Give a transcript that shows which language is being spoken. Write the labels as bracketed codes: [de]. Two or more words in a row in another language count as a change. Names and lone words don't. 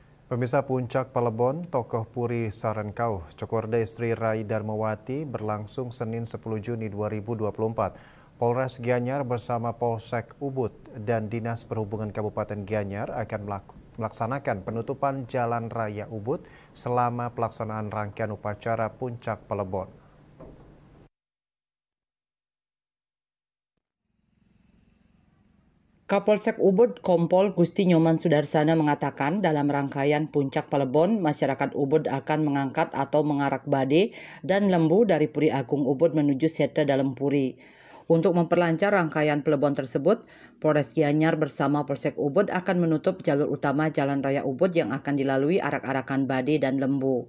[id] Pemirsa Puncak Pelebon, tokoh Puri Sarenkauh, Cokorda Istri Rai Darmawati berlangsung Senin 10 Juni 2024. Polres Gianyar bersama Polsek Ubud dan Dinas Perhubungan Kabupaten Gianyar akan melaksanakan penutupan Jalan Raya Ubud selama pelaksanaan rangkaian upacara Puncak Pelebon. Kapolsek Ubud Kompol Gusti Nyoman Sudarsana mengatakan dalam rangkaian Puncak Pelebon, masyarakat Ubud akan mengangkat atau mengarak bade dan lembu dari Puri Agung Ubud menuju Sete dalam Puri. Untuk memperlancar rangkaian Pelebon tersebut, Polres Gianyar bersama Polsek Ubud akan menutup jalur utama Jalan Raya Ubud yang akan dilalui arak-arakan bade dan lembu.